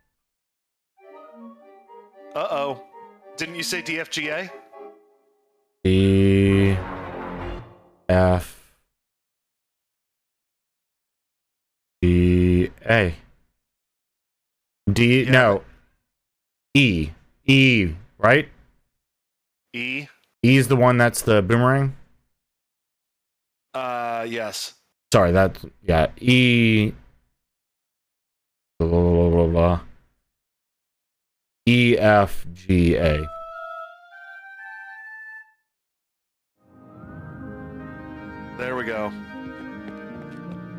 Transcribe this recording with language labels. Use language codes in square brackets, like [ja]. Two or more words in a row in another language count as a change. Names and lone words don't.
[en] Uh-oh. Didn't you say DFGA? D, F, G, A. D, Yeah. no. E. E, right? E? E is the one that's the boomerang? Yes. Sorry, that's, yeah, E, blah, blah, blah, blah. E, F, G, A. There we go.